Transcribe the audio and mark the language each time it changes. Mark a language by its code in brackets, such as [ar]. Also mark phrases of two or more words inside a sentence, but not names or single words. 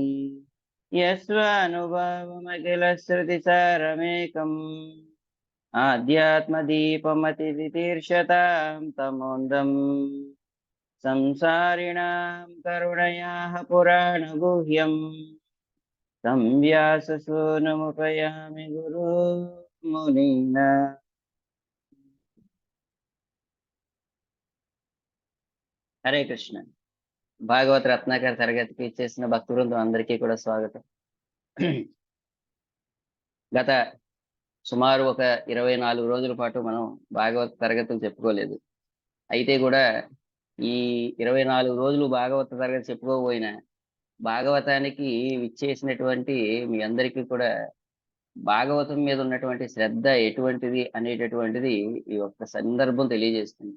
[sa] यस्वानुभावमखिलश्रुतिसारमेकम् आध्यात्मदीपमतितितीर्षतां तमोन्दम् संसारिणां करुणयाः पुराणगुह्यम् तं व्याससूनुमुपयामि गुरुमुनीना। హరే కృష్ణ. [te] భాగవత రత్నాకర్ తరగతికి ఇచ్చేసిన భక్త బృందం అందరికీ కూడా స్వాగతం. గత సుమారు ఒక 24 రోజుల పాటు మనం భాగవత తరగతులు చెప్పుకోలేదు. అయితే కూడా ఈ 24 రోజులు భాగవత తరగతి చెప్పుకోబోయిన భాగవతానికి విచ్చేసినటువంటి మీ అందరికీ కూడా భాగవతం మీద ఉన్నటువంటి శ్రద్ధ ఎటువంటిది అనేటటువంటిది ఈ ఒక్క సందర్భం తెలియజేస్తుంది.